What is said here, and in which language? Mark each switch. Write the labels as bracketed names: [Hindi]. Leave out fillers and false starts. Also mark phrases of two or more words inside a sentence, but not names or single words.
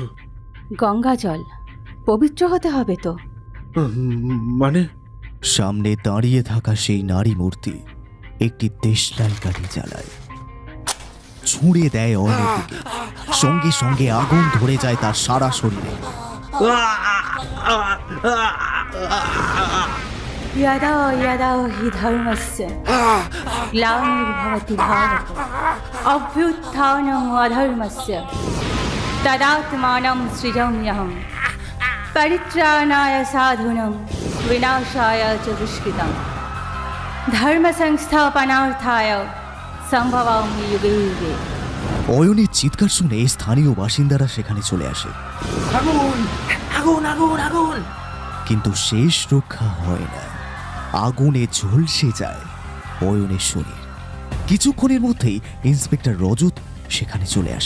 [Bangla] গঙ্গা জল, পবিত্র হতে হবে তো। মানে? সামনে দাঁড়িয়ে থাকা সেই নারী মূর্তি একটি দেশলাই কাঠি জ্বালায়, ছুঁড়ে দেয় অয়নের দিকে। সঙ্গে সঙ্গে আগুন ধরে যায় তার সারা শরীরে। [Sanskrit] यदा यदा हि धर्मस्य ग्लानिर्भवति भारत अभ्युत्थानम् अधर्मस्य तदात्मानं सृजाम्यहम् परित्राणाय साधूनां विनाशाय च दुष्कृतां धर्मसंस्थापनार्थाय सम्भवामि युगे युगे। [Bangla] অয়নের চিৎকার শুনে স্থানীয় বাসিন্দারা সেখানে চলে আসে। আগুন আগুন আগুন আগুন! কিন্তু শেষ রক্ষা হয় না। আগুনে ঝলসে যায় অয়নের শরীর। কিছুক্ষণের মধ্যেই ইন্সপেক্টর রজত সেখানে চলে আসে।